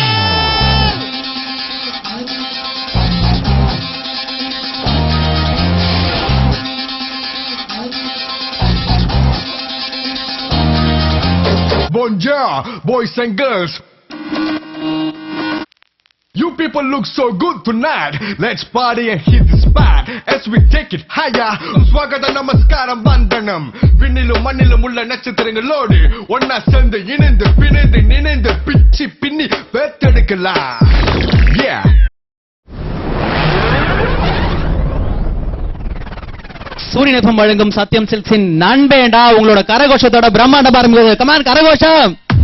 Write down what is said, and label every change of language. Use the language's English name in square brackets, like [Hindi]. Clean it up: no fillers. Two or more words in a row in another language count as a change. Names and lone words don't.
[English] Bonjour, boys and girls. You people look so good tonight. Let's party and hit the spot as we take it higher. [Tamil] ஸ்வாகதம் நமஸ்காரம் வந்தனம். விண்ணிலும் மண்ணிலும் உள்ள நட்சத்திரங்களோட ஒண்ணா சேர்ந்து இணைந்து பிணைந்து நினைந்து பிச்சி பின்னி பேத்தெடுக்கலாம். [English] Yeah. [Tamil] சூரியன் எஃப்எம் வழங்கும் சத்யம் சில்க்ஸின் நண்பேண்டா உங்களோட கரகோஷத்தோட பிரம்மாண்டம் ஆரம்பிக்குது. கமான் கரகோஷம்.